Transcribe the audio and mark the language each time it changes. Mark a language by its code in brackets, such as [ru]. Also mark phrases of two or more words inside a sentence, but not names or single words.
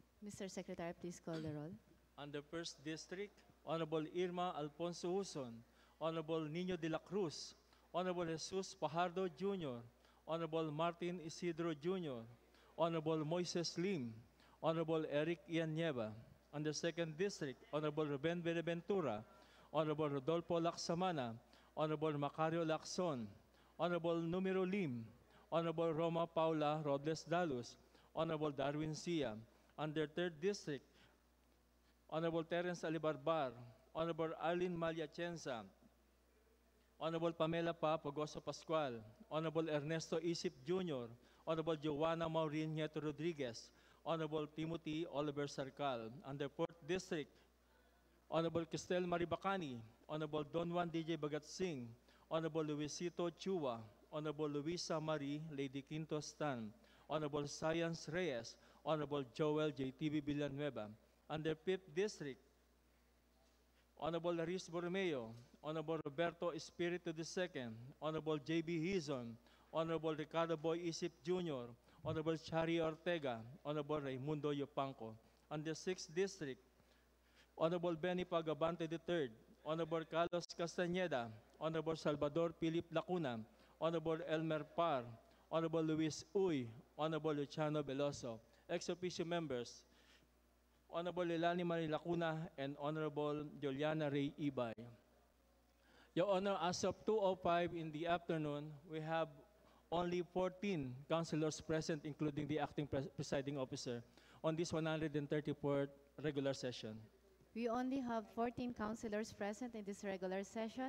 [en] Mr. Secretary, please call the roll. On the first district, Honorable Irma Alfonso Huson, Honorable Nino de la Cruz, Honorable Jesus Pajardo Jr., Honorable Martin Isidro Jr., Honorable Moises Lim, Honorable Eric Ian Nieva. On the second district, Honorable Ruben Beneventura, Honorable Rodolfo Laksamana, Honorable Macario Lacson, Honorable Numero Lim, Honorable Roma Paula Robles Dalus, Honorable Darwin Sia. On the third district, Honorable Terence Alibarbar, Honorable Arlene Maliachenza, Honorable Pamela Pagoso Pascual, Honorable Ernesto Isip Jr., Honorable Joanna Maureen Nieto Rodriguez, Honorable Timothy Oliver Sarcal. On the fourth district, Honorable Cristel Maribacani, Honorable Don Juan DJ Bagat Singh, Honorable Luisito Chua, Honorable Luisa Marie Lady Quinto Stan, Honorable Science Reyes, Honorable Joel JTV Villanueva. On the fifth district, Honorable Laris Borromeo, Honorable Roberto Espiritu II, Honorable J.B. Hizon, Honorable Ricardo Boy Isip Jr., Honorable Chari Ortega, Honorable Raimundo Yopanco. On the sixth district, Honorable Benny Pagabante III, Honorable Carlos Castañeda, Honorable Salvador Philip Lacuna, Honorable Elmer Par, Honorable Luis Uy, Honorable Luciano Veloso. Ex officio members, Honorable Lelani Marie Lacuna and Honorable Juliana Ray Ibay. Your Honor, as of 2:05 in the afternoon, we have only 14 councilors present, including the acting presiding officer, on this 134th regular session. We only have 14 councilors present in this regular session.